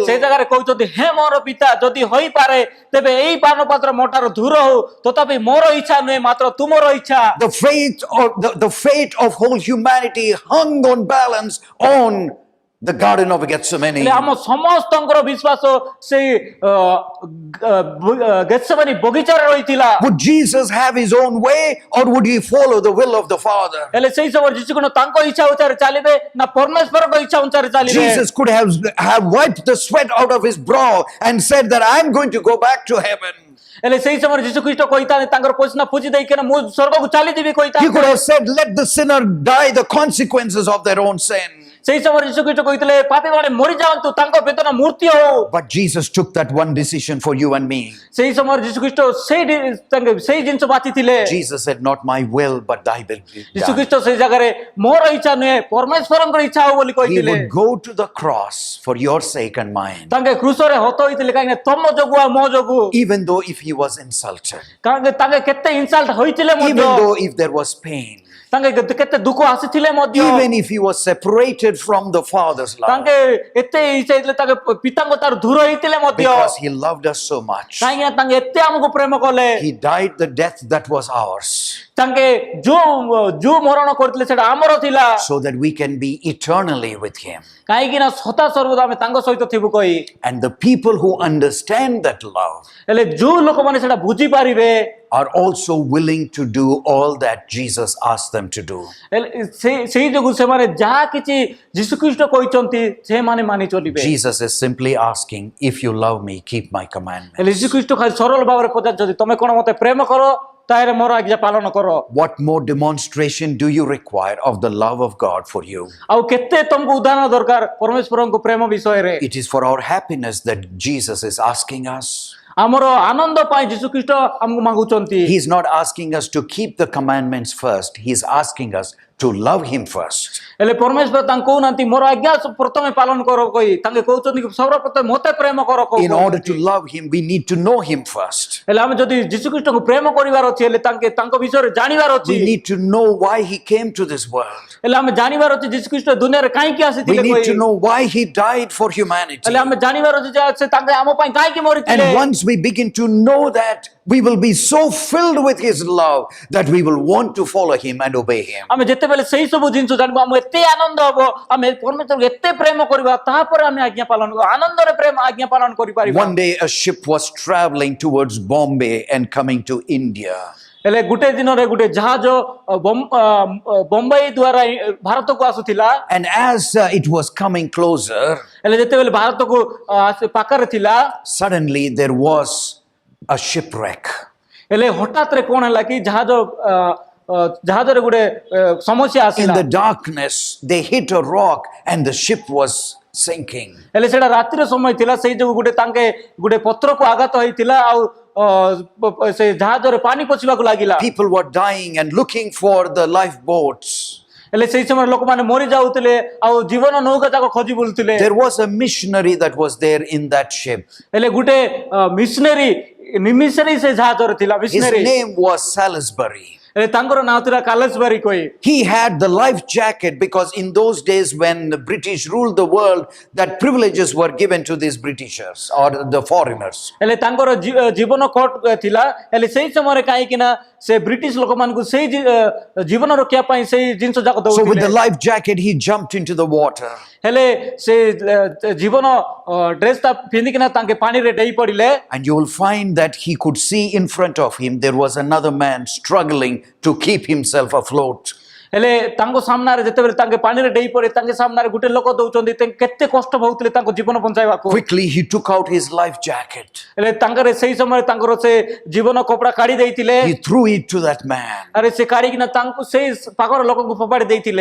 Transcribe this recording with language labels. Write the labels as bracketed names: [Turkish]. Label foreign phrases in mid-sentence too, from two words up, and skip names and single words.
[Odia] ସେ ଜାଗାରେ କହୁଛନ୍ତି ହେ ମୋର ପିତା ଯଦି ହୋଇପାରେ ତେବେ ଏଇ ପାନପାତ୍ର ମୋଟାର ଦୂର ହଉ ତଥାପି ମୋର ଇଚ୍ଛା ନୁହେଁ ମାତ୍ର ତୁମର ଇଚ୍ଛା [English] The fate of whole humanity hung on balance on the Garden of Gethsemane. [Odia] ଆମ ସମସ୍ତଙ୍କର ବିଶ୍ୱାସ ସେଇ ଗେତ୍ସେମନୀ ବଗିଚାରେ ରହିଥିଲା [English] Would Jesus have His own way, or would He follow the will of the Father? [Odia] ହେଲେ ସେଇ ସମୟରେ ଯୀଶୁ ଖ୍ରୀଷ୍ଟ ତାଙ୍କ ଇଚ୍ଛା ଅନୁସାରେ ଚାଲିବେ ନା ପରମେଶ୍ୱରଙ୍କ ଇଚ୍ଛା ଅନୁସାରେ ଚାଲିବେ [English] Jesus could have wiped the sweat out of His brow and said that I'm going to go back to heaven. [Odia] ହେଲେ ସେଇ ସମୟରେ ଯୀଶୁ ଖ୍ରୀଷ୍ଟ କହିଥାନ୍ତି ତାଙ୍କର ପୋଷଣା ପୂଜି ଦେଇକିନା ମୁଁ ସ୍ୱର୍ଗକୁ ଚାଲିଯିବି [English] He could [Odia] କହିଥାନ୍ତି [English] have said, let the sinner die the consequences of their own sin. [Odia] ସେଇ ସମୟରେ ଯୀଶୁ ଖ୍ରୀଷ୍ଟ କହିଥିଲେ ପାପୀମାନେ ମରିଯାଆନ୍ତୁ ତାଙ୍କ ବେଦନା ମୃତ୍ୟୁ ହଉ [English] But Jesus took that one decision for you and me. [Odia] ସେଇ ସମୟରେ ଯୀଶୁ ଖ୍ରୀଷ୍ଟ ସେଇ ଜିନିଷ ବାଛିଥିଲେ [English] Jesus said, not my will, but thy will be [Odia] ଯୀଶୁ [English] done. [Odia] ଖ୍ରୀଷ୍ଟ ସେଇ ଜାଗାରେ ମୋର ଇଚ୍ଛା ନୁହେଁ ପରମେଶ୍ୱରଙ୍କର ଇଚ୍ଛା ହଉ ବୋଲି [English] He [Odia] କହିଥିଲେ [English] would go to the cross for your sake and mine. [Odia] ତାଙ୍କେ କ୍ରୁଶରେ ହତ ହୋଇଥିଲେ କାହିଁକି ନା ତମ ଯୋଗୁ ଆଉ ମୋ ଯୋଗୁ [English] Even though if he was insulted, [Odia] କାହିଁକି ତାଙ୍କେ କେତେ ଇନସଲ୍ଟ ହୋଇଥିଲେ [English] even [Odia] ମଧ୍ୟ [English] though if there was pain, [Odia] ତାଙ୍କେ କେତେ ଦୁଃଖ ଆସିଥିଲେ ମଧ୍ୟ [English] even if he was separated from the Father's love, [Odia] ତାଙ୍କେ ଏତେ ଇଚ୍ଛା ହେଇଥିଲେ ତାଙ୍କେ ପିତାଙ୍କ ତାର ଦୂର ହେଇଥିଲେ ମଧ୍ୟ [English] because he loved us so much, [Odia] କାହିଁକି ନା ତାଙ୍କେ ଏତେ ଆମକୁ ପ୍ରେମ କଲେ [English] he died the death that was ours, [Odia] ତାଙ୍କେ ଯୋଉ ମରଣ କରିଥିଲେ ସେଟା ଆମର ଥିଲା [English] so that we can be eternally with him. [Odia] କାହିଁକି ନା ସଦା ସର୍ବଦା ଆମେ ତାଙ୍କ ସହିତ ଥିବୁ କହି [English] And the people who understand that love, [Odia] ହେଲେ ଯୋଉ ଲୋକମାନେ ସେଟା ବୁଝିପାରିବେ [English] are also willing to do all that Jesus asked them to do. [Odia] ସେଇ ଯୋଗୁଁ ସେମାନେ ଯାହା କିଛି ଯୀଶୁଖ୍ରୀଷ୍ଟ କହିଛନ୍ତି ସେମାନେ ମାନି ଚଲିବେ। [English] Jesus is simply asking, if you love me, keep my [Odia] ହେଲେ [English] commandments. [Odia] ଯୀଶୁଖ୍ରୀଷ୍ଟ ଖାଲି ସରଳ ଭାବରେ ପଚାରୁଛନ୍ତି ତମେ କଣ ମତେ ପ୍ରେମ କର ତାହେଲେ ମୋର ଆଜ୍ଞା ପାଳନ କର। [English] What more demonstration do you require of the love of God for you? [Odia] ଆଉ କେତେ ତମକୁ ଉଦାହରଣ ଦରକାର ପରମେଶ୍ୱରଙ୍କ ପ୍ରେମ ବିଷୟରେ। [English] It is for our happiness that Jesus is asking us. [Odia] ଆମର ଆନନ୍ଦ ପାଇଁ ଯୀଶୁଖ୍ରୀଷ୍ଟ ଆମକୁ ମାଗୁଛନ୍ତି। [English] He is not asking us to keep the commandments first. He is asking us to love him first. [Odia] ହେଲେ ପରମେଶ୍ୱର ତାଙ୍କୁ କହୁନାହାନ୍ତି ମୋର ଆଜ୍ଞା ପ୍ରଥମେ ପାଳନ କର କହି ତାଙ୍କେ କହୁଛନ୍ତି କି ସର୍ବପ୍ରଥମେ ମତେ ପ୍ରେମ କର କହି। [English] In order to love him, we need to know him first. [Odia] ହେଲେ ଆମେ ଯଦି ଯୀଶୁଖ୍ରୀଷ୍ଟଙ୍କୁ ପ୍ରେମ କରିବାର ଅଛି ହେଲେ ତାଙ୍କ ବିଷୟରେ ଜାଣିବାର ଅଛି। [English] We need to know why he came to this world. [Odia] ହେଲେ ଆମେ ଜାଣିବାର ଅଛି ଯୀଶୁଖ୍ରୀଷ୍ଟ ଦୁନିଆରେ କାହିଁକି [English] We [Odia] ଆସିଥିଲେ [English] need to [Odia] କହି। [English] know why he died for humanity. [Odia] ହେଲେ ଆମେ ଜାଣିବାର ଅଛି ଯେ ସେ ତାଙ୍କେ ଆମ ପାଇଁ କାହିଁକି ମରିଥିଲେ। [English] And once we begin to know that, we will be so filled with his love that we will want to follow him and obey him. [Odia] ଆମେ ଯେତେବେଳେ ସେଇ ସବୁ ଜିନିଷ ଜାଣିବା ଆମ ଏତେ ଆନନ୍ଦ ହବ ଆମେ ପରମେଶ୍ୱରଙ୍କୁ ଏତେ ପ୍ରେମ କରିବା ତାପରେ ଆମେ ଆଜ୍ଞା ପାଳନ ଆନନ୍ଦରେ ପ୍ରେମ ଆଜ୍ଞା ପାଳନ କରିପାରିବା। [English] One day a ship was traveling towards Bombay and coming to India. [Odia] ହେଲେ ଗୋଟେ ଦିନରେ ଗୋଟେ ଜାହାଜ ବମ୍ବାଇ ଦ୍ୱାରା ଭାରତକୁ ଆସୁଥିଲା। [English] And as it was coming closer, [Odia] ହେଲେ ଯେତେବେଳେ ଭାରତକୁ ପାଖରେ ଥିଲା [English] suddenly there was a shipwreck. [Odia] ହେଲେ ହଠାତରେ କଣ ହେଲା କି ଜାହାଜରେ ଗୋଟେ ସମସ୍ୟା [English] In [Odia] ଆସିଲା। [English] the darkness, they hit a rock and the ship was sinking. [Odia] ହେଲେ ସେଟା ରାତିର ସମୟ ଥିଲା ସେଇ ଯୋଗୁ ତାଙ୍କେ ଗୋଟେ ପତ୍ରକୁ ଆଘାତ ହେଇଥିଲା ଆଉ ସେ ଜାହାଜରେ ପାଣି ପଶିବାକୁ ଲାଗିଲା। [English] People were dying and looking for the lifeboats. [Odia] ହେଲେ ସେଇ ସମୟରେ ଲୋକମାନେ ମରି ଯାଉଥିଲେ ଆଉ ଜୀବନ ନୌକା ଯାକ ଖୋଜି ବୁଲୁଥିଲେ। [English] There was a missionary that was there in that ship. [Odia] ହେଲେ ଗୋଟେ ମିଶନରୀ ସେ ଜାହାଜରେ ଥିଲା [English] His [Odia] ମିଶନରୀ। [English] name was Salisbury. [Odia] ହେଲେ ତାଙ୍କର ନାଁ ଥିଲା କାଲେସବାରୀ କହି। [English] He had the life jacket because in those days when the British ruled the world, that privileges were given to these Britishers or the foreigners. [Odia] ହେଲେ ତାଙ୍କର ଜୀବନ କୋଟ ଥିଲା ହେଲେ ସେଇ ସମୟରେ କାହିଁକି ନା ସେ ବ୍ରିଟିଶ ଲୋକମାନଙ୍କୁ ସେଇ ଜୀବନ ରଖିବା ପାଇଁ ସେଇ ଜିନିଷ ଯାକ [English] So with the [Odia] ଦଉଥିଲେ। [English] life jacket, he jumped into the water. [Odia] ହେଲେ ସେ ଜୀବନ ଡ୍ରେସ ଟା ପିନ୍ଧିକିନା ତାଙ୍କେ ପାଣିରେ ଡେଇ ପଡିଲେ। [English] And you will find that he could see in front of him there was another man struggling to keep himself afloat. [Odia] ହେଲେ ତାଙ୍କ ସାମ୍ନାରେ ଯେତେବେଳେ ତାଙ୍କେ ପାଣିରେ ଡେଇ ପଡେ ତାଙ୍କ ସାମ୍ନାରେ ଗୋଟେ ଲୋକ ଦଉଛନ୍ତି କେତେ କଷ୍ଟ ପାଉଥିଲେ ତାଙ୍କ ଜୀବନ ବଞ୍ଚାଇବାକୁ। [English] Quickly he took out his life jacket. [Odia] ହେଲେ ତାଙ୍କର ସେଇ ସମୟରେ ତାଙ୍କର ସେ ଜୀବନ କପଡା କାଢି ଦେଇଥିଲେ। [English] He threw it to that man [Odia] ଆରେ ସେ କାଢିକିନା ତାଙ୍କୁ ସେଇ ପାଖର ଲୋକଙ୍କୁ ଫୋପାଡ଼ି ଦେଇଥିଲେ।